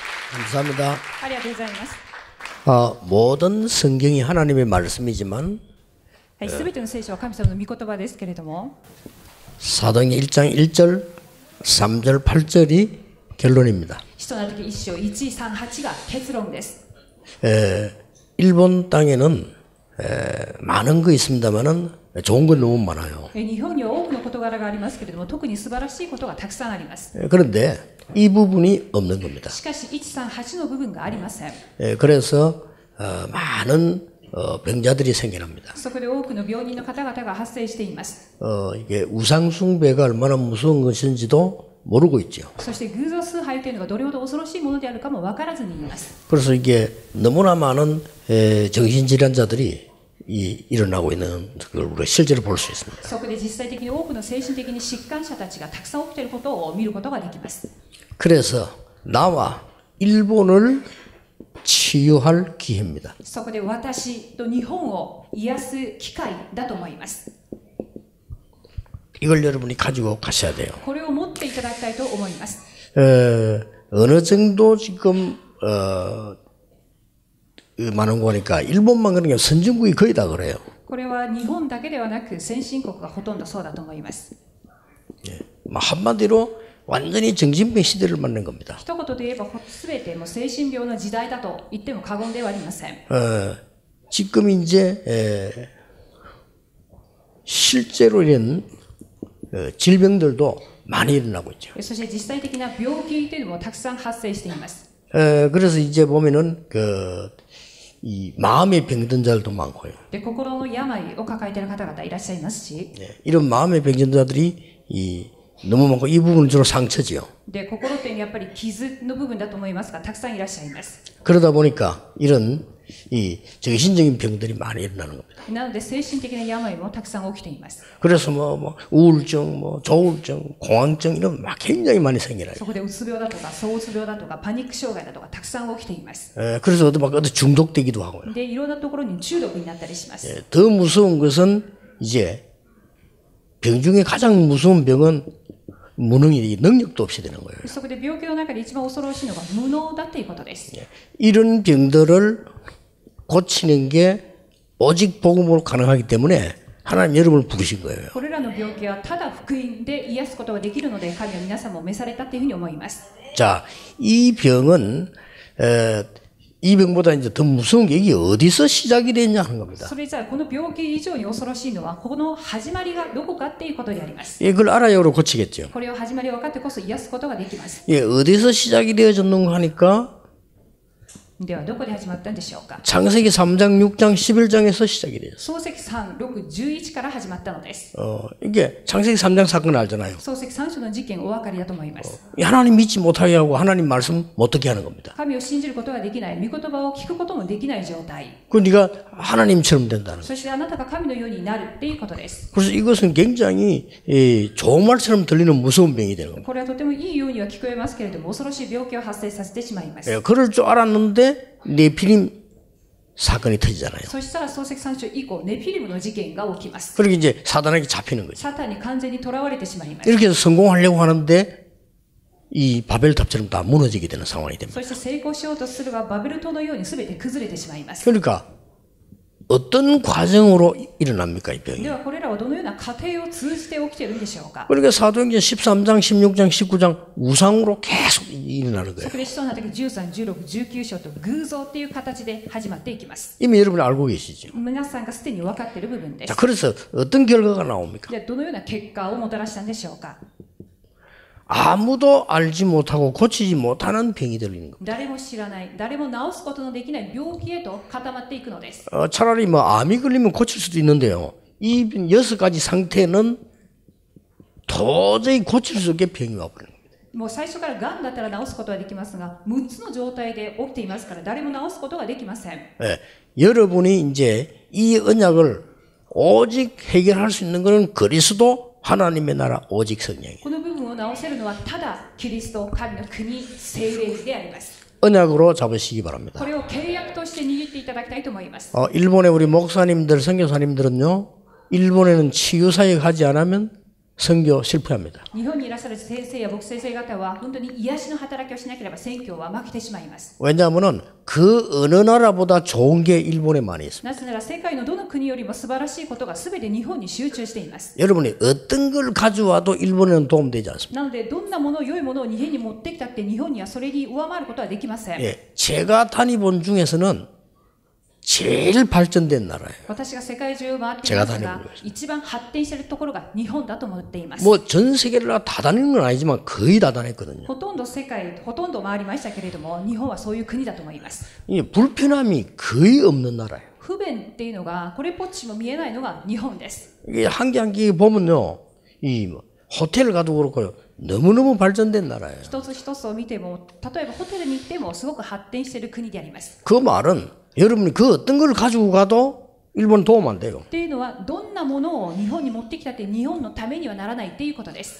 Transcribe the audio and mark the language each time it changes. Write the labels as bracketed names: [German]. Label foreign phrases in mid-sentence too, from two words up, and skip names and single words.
[Korean] 감사합니다. [Japanese] ありがとうございます。 [Korean] 모든 성경이 하나님의 말씀이지만 [Japanese] はい、すべての聖書は神様の御言葉ですけれども、 [Korean] 사도행전 1장 1절, 3절, 8절이 결론입니다. [Japanese] 使徒の時1章1、3、8が結論です。 [Korean] 일본 땅에는 많은 거 있습니다만은 좋은 건 너무 많아요. [Japanese] 日本には多くの事柄がありますけれども、特に素晴らしいことがたくさんあります。 [Korean] 그런데 이 부분이 없는 겁니다. [Japanese] しかし1、3、8の部分がありません。 [Korean] 그래서 많은 병자들이 생겨납니다. [Japanese] そこで多くの病人の方々が発生しています。 [Korean] 이게 우상숭배가 얼마나 무서운 것인지도 모르고 있죠. [Japanese] そして偶像崇拝というのがどれほど恐ろしいものであるかも分からずにいます。 [Korean] 그래서 이게 너무나 많은 정신질환자들이 일어나고 있는 걸 우리가 실제로 볼 수 있습니다. [Japanese] そこで実際的に多くの精神的に疾患者たちがたくさん起きていることを見ることができます。 [Korean] 그래서 나와 일본을 치유할 기회입니다. [Japanese] そこで私と日本を癒す機会だと思います。 [Korean] 이걸 여러분이 가지고 가셔야 돼요. [Japanese] これを持っていただきたいと思います。 [Korean] 어느 정도 지금 많은 거니까 일본만 그런 게 선진국이 거의 다 그래요. [Japanese] これは日本だけではなく先進国がほとんどそうだと思います。 [Korean] 한마디로 완전히 정신병 시대를 맞는 겁니다. [Japanese] 一言で言えば全てもう精神病の時代だと言っても過言ではありません。 [Korean] 지금 이제 실제로 이런 질병들도 많이 일어나고 있죠. [Japanese] そして実際的な病気というのもたくさん発生しています。 [Korean] 그래서 이제 보면은 이 마음의 병든 자들도 많고요. [Japanese] で心の病を抱えている方々いらっしゃいますし、 [Korean] 이런 마음의 병든 자들이 너무 많고 이 부분은 주로 상처지요. [Japanese] で心ってやっぱり傷の部分だと思いますがたくさんいらっしゃいます。 [Korean] 그러다 보니까 이런 이 정신적인 병들이 많이 일어나는 겁니다. [Japanese] なので精神的な病もたくさん起きています。 [Korean] 그래서 뭐 우울증, 조울증, 공황증 이런 막 굉장히 많이 생겨나요. [Japanese] そこでうつ病だとか躁うつ病だとかパニック障害だとかたくさん起きています。 [Korean] 그래서 어디 중독되기도 하고요. [Japanese] でいろんなところに中毒になったりします。 [Korean] 더 무서운 것은 이제 병 중에 가장 무서운 병은 무능이 능력도 없이 되는 거예요. [Japanese] そこで病気の中で一番恐ろしいのが無能だということです。 [Korean] 이런 병들을 고치는 게 오직 복음으로 가능하기 때문에 하나님 여러분을 부르신 거예요. [Japanese] これらの病気はただ福音で癒すことができるので神は皆さんも召されたというふうに思います。 [Korean] 자, 이 병은 이 병보다 이제 더 무서운 게 이게 어디서 시작이 됐냐 하는 겁니다. [Japanese] それじゃあこの病気以上に恐ろしいのはこの始まりがどこかっていうことであります。 [Korean] 이걸 알아야 우리 고치겠죠. [Japanese] これを始まりを分かってこそ癒すことができます。 [Korean] 어디서 시작이 되어졌는가 하니까 [Japanese] ではどこで始まったんでしょうか。 [Korean] 창세기 3장, 6장, 11장에서 시작이 돼요. [Japanese] 創世記3、6、11から始まったのです。 [Korean] 이게 창세기 3장 사건 알잖아요. [Japanese] 創世記3章の事件お分かりだと思います。 [Korean] 하나님 믿지 못하게 하고 하나님 말씀 못듣게 하는 겁니다. [Japanese] 神を信じることができない、御言葉を聞くこともできない状態。 [Korean] 그 네가 하나님처럼 된다는 거예요. [Japanese] そしてあなたが神のようになるっていうことです。 [Korean] 그래서 이것은 굉장히 좋은 말처럼 들리는 무서운 병이 되는 겁니다. [Japanese] これはとてもいいようには聞こえますけれども、恐ろしい病気を発生させてしまいます。 [Korean] 그럴 줄 알았는데 네피림 사건이 터지잖아요. [Japanese] そしたら創世記3章以降、ネフィリムの事件が起きます。 [Korean] 그렇게 이제 사단에게 잡히는 거죠. [Japanese] サタンに完全に囚われてしまいます。 [Korean] 이렇게 해서 성공하려고 하는데 이 바벨탑처럼 다 무너지게 되는 상황이 됩니다. [Japanese] そして成功しようとするがバベル島のように全て崩れてしまいます。 [Korean] 그러니까 어떤 과정으로 일어납니까 이 병이? [Japanese] ではこれらはどのような過程を通じて起きているんでしょうか。 [Korean] 그러니까 사도행전 13장, 16장, 19장 우상으로 계속 일어나는 거예요. [Japanese] そこで使徒の働き13、16、19章と偶像っていう形で始まっていきます。 [Korean] 이미 여러분이 알고 계시죠. [Japanese] 皆さんがすでに分かっている部分で [Korean] 자, [Japanese] す。 [Korean] 그래서 어떤 결과가 나옵니까? [Japanese] ではどのような結果をもたらしたんでしょうか。 [Korean] 아무도 알지 못하고 고치지 못하는 병이 들리는 겁니다. [Japanese] 誰も知らない、誰も治すことのできない病気へと固まっていくのです。 [Korean] 차라리 뭐 암이 걸리면 고칠 수도 있는데요. 이 6가지 상태는 도저히 고칠 수 없게 병이 와버리는 겁니다. [Japanese] もう最初からがんだったら治すことはできますが、6つの状態で起きていますから誰も治すことができません。 [Korean] 여러분이 이제 이 언약을 오직 해결할 수 있는 것은 그리스도 하나님의 나라 오직 성령이에요. [Japanese] この部分を治せるのはただキリスト、神の国、聖霊であります。 [Korean] 언약으로 잡으시기 바랍니다. [Japanese] これを契約として握っていただきたいと思います。 [Korean] 일본의 우리 목사님들, 선교사님들은요, 일본에는 치유사역 하지 않으면 선교 실패합니다. [Japanese] 日本にいらっしゃる先生や牧師先生方は本当に癒しの働きをしなければ宣教は負けてしまいます。 [Korean] 왜냐하면 그 어느 나라보다 좋은 게 일본에 많이 있습니다. [Japanese] なぜなら世界のどの国よりも素晴らしいことが全て日本に集中しています。 [Korean] 여러분이 어떤 걸 가져와도 일본에는 도움되지 않습니다. [Japanese] なのでどんなもの良いものを日本に持ってきたって日本にはそれに上回ることはできません。 [Korean] 예, 제가 다니본 중에서는 제일 발전된 나라예요. [Japanese] 私が世界中を回っていますが、一番発展しているところが日本だと思っています。 [Korean] 뭐 전 세계를 다 다니는 건 아니지만 거의 다 다녔거든요. [Japanese] ほとんど世界、ほとんど回りましたけれども、日本はそういう国だと思います。 [Korean] 이 불편함이 거의 없는 나라예요. [Japanese] 不便っていうのが、これっぽっちも見えないのが日本です。 [Korean] 이게 한 개 한 개 보면요, 이 호텔 가도 그렇고요, 너무너무 발전된 나라예요. [Japanese] 一つ一つを見ても、例えばホテルに行ってもすごく発展している国であります。 [Korean] 그 말은 여러분이 그 어떤 걸 가지고 가도 일본 도움 안 돼요. [Japanese] っていうのは、どんなものを日本に持ってきたって日本のためにはならないっていうことです。